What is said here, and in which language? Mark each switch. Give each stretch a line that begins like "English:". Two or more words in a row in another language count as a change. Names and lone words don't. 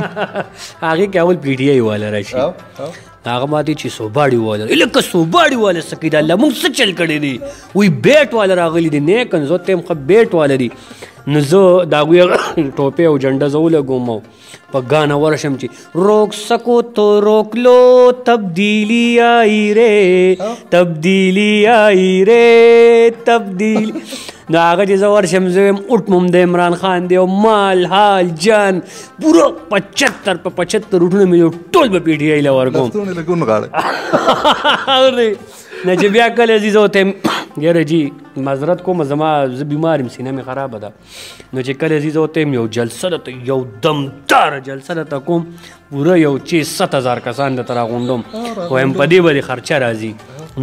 Pashto: هغې کې اول پی ټي آی والا راشي، هغه ماته چې صوباړي والا لکه صوباړي والا څه کوي دا الله موږ څه چل کړی دی، وایي بیټ والا راغلی دی نیک زه ته یم ښه بیټ والا دی. نو زه د هغوی ټوپۍ او جنډه زه ولګوم او په ګانا ورشم چې
Urdu: روک سکو تو روک لو تبدیلی آئی رے تبدیلی آئی رے تبدیلی.
Pashto: نو هغه چې زه ورشم زه یم اوټ مم د عمران خان دی او مال حال جان پوره 75 اوټونه مې ټول به پی ټي آی له ورکوم. نه چې بیا کله ځي زه ورته یم یاره جي معذرت کوم زما زه بیمار یم سینه مې خرابه ده، نو چې کله ځي زه ورته یم یو جلسه درته یو دمداره جلسه درته کوم پوره یو 7000 کسان درته راغونډوم وایم په دې به دې خرچه راځي.